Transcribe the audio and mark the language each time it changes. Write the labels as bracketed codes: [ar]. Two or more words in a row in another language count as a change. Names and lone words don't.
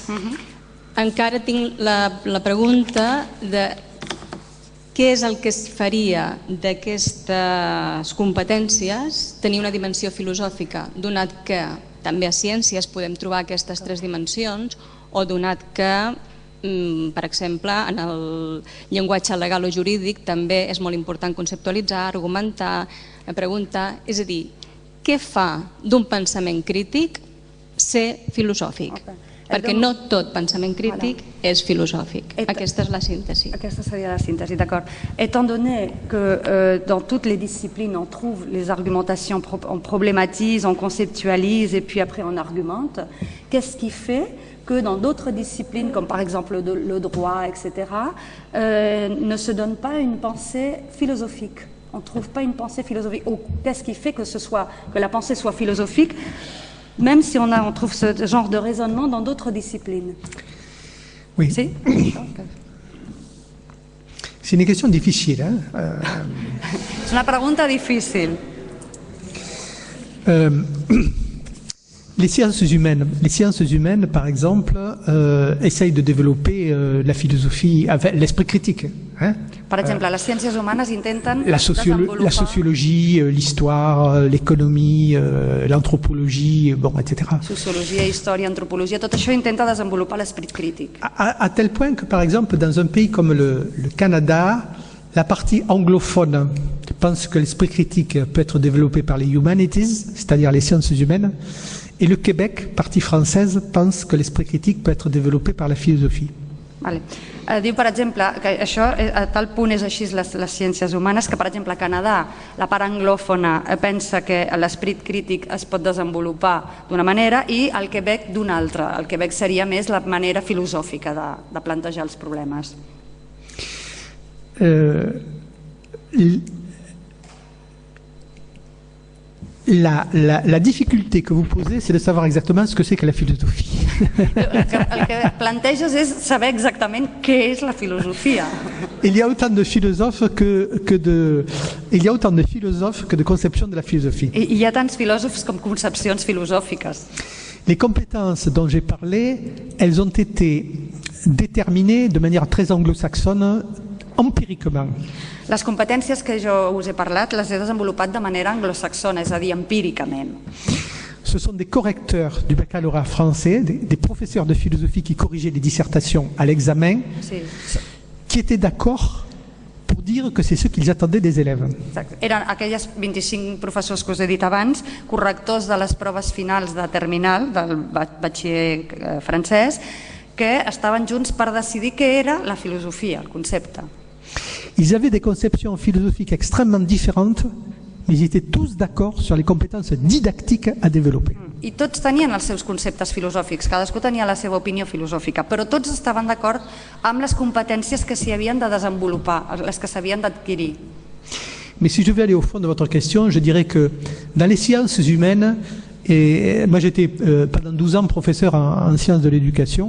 [ca] Encara tinc la pregunta de què és el que es faria d'aquestes competències tenir una dimensió filosòfica, donat que també a ciències podem trobar aquestes tres dimensions, o donat que, per exemple, en el llenguatge legal o jurídic també és molt important conceptualitzar, argumentar, preguntar, és a dir, què fa d'un pensament crític ser filosòfic? Perquè no tot pensament crític és filosòfic. Aquesta és la síntesi. Aquesta seria la síntesi, [fr] d'accord. Étant donné que dans toutes les disciplines on trouve les argumentations, on problématise, on conceptualise et puis après on argumente, qu'est-ce qui fait que dans d'autres disciplines, comme par exemple le droit, etc., ne se donne pas une pensée philosophique. On ne trouve pas une pensée philosophique. Qu'est-ce qui fait que la pensée soit philosophique, même si on trouve ce genre de raisonnement dans d'autres disciplines? Oui. Si? C'est une question difficile. [ca] C'est una pregunta difícil. [fr] Les sciences humaines, par exemple, essayent de développer la philosophie, l'esprit critique. [ca] Per exemple, les ciències humanes intenten [fr] la sociologie, l'histoire, l'économie, l'anthropologie, etc. [ca] Sociologia, història, antropologia, tot això intenta desenvolupar l'esprit crític. [fr] À tel point que, par exemple, dans un pays comme le Canada, la partie anglophone pense que l'esprit critique peut être développé par les humanities, c'est-à-dire les sciences humaines, et le Québec, partie française, pense que l'esprit critique peut être développé par la philosophie. [ca] Vale. Diu, per exemple, que això a tal punt és així les ciències humanes que, per exemple, a Canadà, la part anglòfona pensa que l'esperit crític es pot desenvolupar d'una manera i al Quebec d'una altra. Al Quebec seria més la manera filosòfica de plantejar els problemes. [fr] La difficulté que vous posez, c'est de savoir exactement ce que c'est que la philosophie. [ca] El que planteges és saber exactament què és la filosofia. [fr] Il y a autant de philosophes que de conceptions de la philosophie. [ca] I hi ha tants filòsofs com concepcions filosòfiques. [fr] Les compétences dont j'ai parlé, elles ont été déterminées de manière très anglo-saxonne, empiriquement. [ca] Les competències que jo us he parlat les he desenvolupat de manera anglosaxona, és a dir, empíricament. [fr] Ce sont des correcteurs du baccalauréat français, des professeurs de philosophie qui corrigeaient les dissertations à l'examen, qui étaient d'accord pour dire que c'est ce qu'ils attendaient des élèves. [ca] Eren aquelles 25 professors que us he dit abans, correctors de les proves finals de terminal del batxiller francès, que estaven junts per decidir què era la filosofia, el concepte. [fr] Ils avaient des conceptions philosophiques extrêmement différentes, mais ils étaient tous d'accord sur les compétences didactiques à développer. [ca] I tots tenien els seus conceptes filosòfics, cadascú tenia la seva opinió filosòfica, però tots estaven d'acord amb les competències que s'hi havien de desenvolupar, les que s'havien d'adquirir. [fr] Mais si je vais aller au fond de votre question, je dirais que dans les sciences humaines, et moi j'étais pendant 12 ans professeur en sciences de l'éducation.